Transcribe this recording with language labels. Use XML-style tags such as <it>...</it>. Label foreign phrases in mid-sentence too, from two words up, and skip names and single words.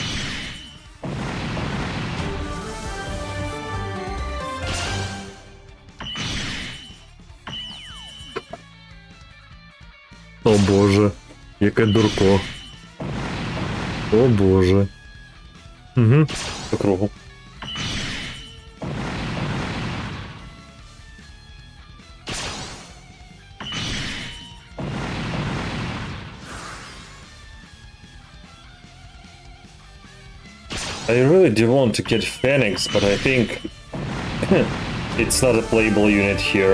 <uk>О боже, яке дурко. О боже. Угу. По кругу.</uk> <en>I really do want to get Phoenix, but I think it's not a playable unit here.</en>